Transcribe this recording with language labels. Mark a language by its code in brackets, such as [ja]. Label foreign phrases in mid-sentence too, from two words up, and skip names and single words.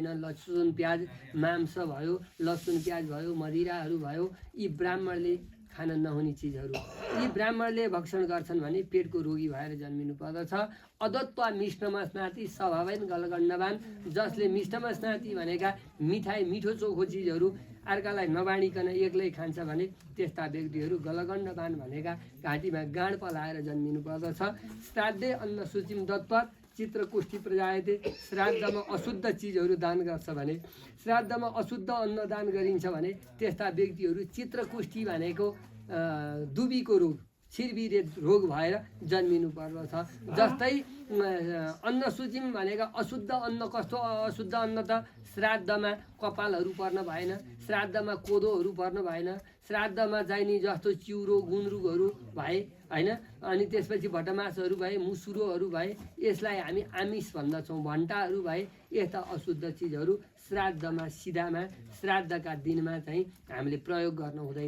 [ne] लसुन प्याज मांस भयो, लसुन प्याज भयो, मदिराहरू भयो, यी ब्राह्मणले खान नहुने चिजहरू यी ब्राह्मणले भक्षण गर्छन् भने पेटको रोगी भएर जन्मिनु पर्दछ। [sa] अदत्वा मिष्टमा स्नाति स्वभावैन गलगण्डवान, [ne] जसले [sa] मिष्टमा स्नाति [ne] भनेका मिठाई मिठो चोखो चिजहरू अर्कालाई नबाँडिकन एक्लै खान्छ भने त्यस्ता व्यक्तिहरू गलगण्डवान भनेका घाँटीमा गाँड पलाएर जन्मिनु पर्दछ। [sa] श्राद्धे अन्न सूचिम दत्वा, चित्रकोष्ठी प्रजायते। [ne] श्राद्धमा अशुद्ध चिजहरू दान गर्छ भने, श्राद्धमा अशुद्ध अन्न दान गरिन्छ भने त्यस्ता व्यक्तिहरू चित्रकोष्ठी भनेको दुबीको रोग, छिरबिरे रोग भएर जन्मिनु पर्दछ। जस्तै अन्नसूचिम भनेको अशुद्ध अन्न, कस्तो अशुद्ध अन्न त श्राद्धमा कपालहरू पर्न भएन, श्राद्धमा कोदोहरू पर्न भएन, श्राद्धमा चाहिने जस्तो चिउरो गुन्द्रुकहरू भए होइन, अनि त्यसपछि भटमासहरू भए, मुसुरोहरू भए, यसलाई हामी आमिष भन्दछौँ, भन्टाहरू भए, यस्ता अशुद्ध चिजहरू श्राद्धमा सिधामा श्राद्धका दिनमा चाहिँ हामीले प्रयोग गर्न हुँदैन।